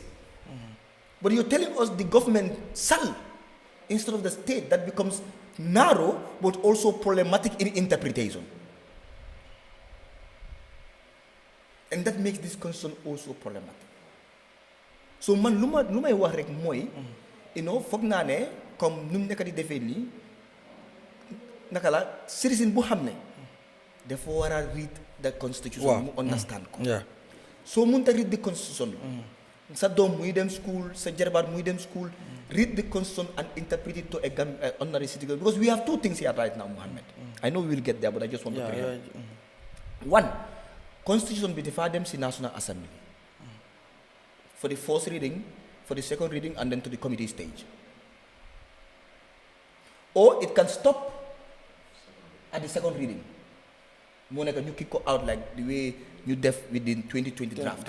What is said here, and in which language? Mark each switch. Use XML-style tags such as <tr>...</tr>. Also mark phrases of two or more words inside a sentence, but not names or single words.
<en>But you're telling us the government shall instead of the state. That becomes narrow but also problematic in interpretation. And that makes this constitution also problematic.</en> <wo>So man lu may wax rek mooy foog naa ne comme nu mu nekk di defee nii naka la citizen bu xam ne dafa war a</wo> <en>read the constitution</en> <wo>mu understand ko soo mënta</wo> <en>read the constitution</en> <wo>sa doom muy dem school sa jarbaat muy dem school</wo> <en>read the constitution and interpret it to a ordinary citizen because we have two things here right now,</en> <wo>Mohammed.</wo> <en>I know we will get there, but I just want to clear. One, Constitution</en> <wo>bi dafa dem si</wo> <en>National Assembly for the first reading, for the second reading, and then to the committee stage. Or it can stop at the second reading. Monica, you kick out like the way you def within 2020 draft.</en>